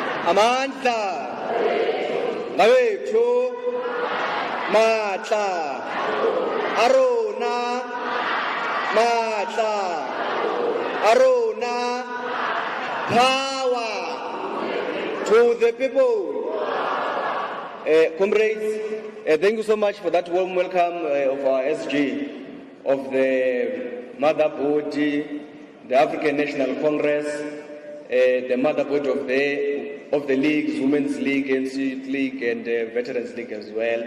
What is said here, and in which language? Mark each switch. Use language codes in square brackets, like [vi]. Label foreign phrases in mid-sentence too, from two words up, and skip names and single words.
[zu] Amandla. Ngawethu. [st] Matla. Arona. Matla. Arona. [en] Power to the people. Comrades, thank you so much for that warm welcome of our SG, of the mother body, the African National Congress, the mother body of the leagues, Women's League, ANC Youth League, and Veterans League as well.